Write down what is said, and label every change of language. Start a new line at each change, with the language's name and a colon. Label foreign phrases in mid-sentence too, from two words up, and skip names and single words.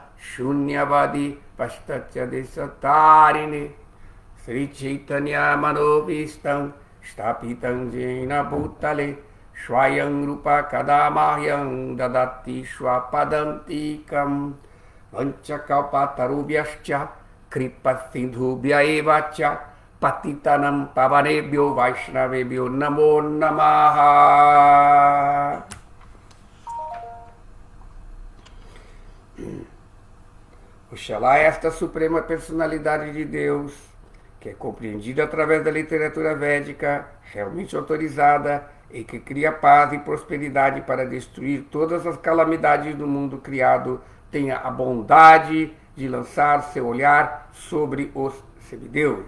Sanskrit: Shunyavadi Pastatya Desatarine Sri Chaitanya Manovistam Stapitam Jena Bhutale Swayam Rupa Kadamahyam Dadati Swapadantikam Vanchakalpatarubhyascha Kripa Sindhubhya Evacha Patitanam Pavanebhyo Vaishnavebhyo Namo Namaha.
Portuguese: Oxalá esta suprema personalidade de Deus, que é compreendida através da literatura védica, realmente autorizada, e que cria paz e prosperidade para destruir todas as calamidades do mundo criado, tenha a bondade de lançar seu olhar sobre os semideuses.